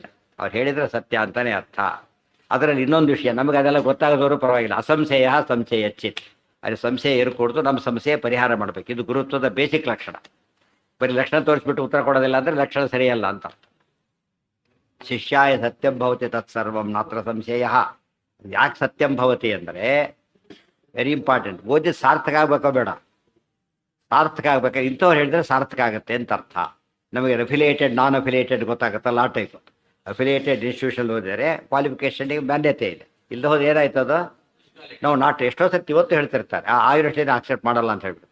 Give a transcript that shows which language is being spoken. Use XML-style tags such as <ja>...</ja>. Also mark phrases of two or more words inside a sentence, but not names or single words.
<kn>ಅವ್ರು ಹೇಳಿದರೆ ಸತ್ಯ ಅಂತಲೇ ಅರ್ಥ. ಅದರಲ್ಲಿ ಇನ್ನೊಂದು ವಿಷಯ, ನಮಗೆ ಅದೆಲ್ಲ ಗೊತ್ತಾಗದವರು ಪರವಾಗಿಲ್ಲ.</kn> <sa>ಅಸಂಶಯ ಸಂಶಯ ಚಿತ್.</sa> <kn>ಅದು ಸಂಶಯ ಇರ್ಕೊಡ್ತು, ನಮ್ಮ ಸಮಸ್ಯೆ ಪರಿಹಾರ ಮಾಡಬೇಕು. ಇದು ಗುರುತ್ವದ ಬೇಸಿಕ್ ಲಕ್ಷಣ. ಬರೀ ಲಕ್ಷಣ ತೋರಿಸ್ಬಿಟ್ಟು ಉತ್ತರ ಕೊಡೋದಿಲ್ಲ ಅಂದರೆ ಲಕ್ಷಣ ಸರಿಯಲ್ಲ ಅಂತ.</kn> <sa>ಶಿಷ್ಯಾಯ ಸತ್ಯಂ ಭವತಿ ತತ್ಸರ್ವಂ ನಾತ್ರ ಸಂಶಯ.</sa> <kn>ಯಾಕೆ</kn> <sa>ಸತ್ಯಂ ಭವತಿ</sa> <kn>ಅಂದರೆ</kn> <en>very important.</en> <kn>ಓದಿ ಸಾರ್ಥಕ ಆಗಬೇಕೋ ಬೇಡ? ಸಾರ್ಥಕ ಆಗ್ಬೇಕಾದ್ರೆ ಇಂಥವ್ರು ಹೇಳಿದ್ರೆ ಸಾರ್ಥಕ ಆಗುತ್ತೆ ಅಂತ ಅರ್ಥ. ನಮಗೆ</kn> <en>affiliated non affiliated</en> <kn>ಗೊತ್ತಾಗುತ್ತಲ್ಲ, ಆ ಟೈಪ್.</kn> <en>affiliated institution</en> <kn>ಓದಿದರೆ ಕ್ವಾಲಿಫಿಕೇಷನ್ಗೆ ಮಾನ್ಯತೆ ಇದೆ. ಇಲ್ಲದೆ ಹೋದ್ರೆ ಏನಾಯ್ತದ? ನಾವು ಎಷ್ಟೋ ಸರ್ತಿ ಇವತ್ತು ಹೇಳ್ತಿರ್ತಾರೆ ಆ ಯೂನಿವರ್ಸಿಟಿನ ಆಕ್ಸೆಪ್ಟ್ ಮಾಡಲ್ಲ ಅಂತ ಹೇಳ್ಬಿಟ್ಟು.</kn>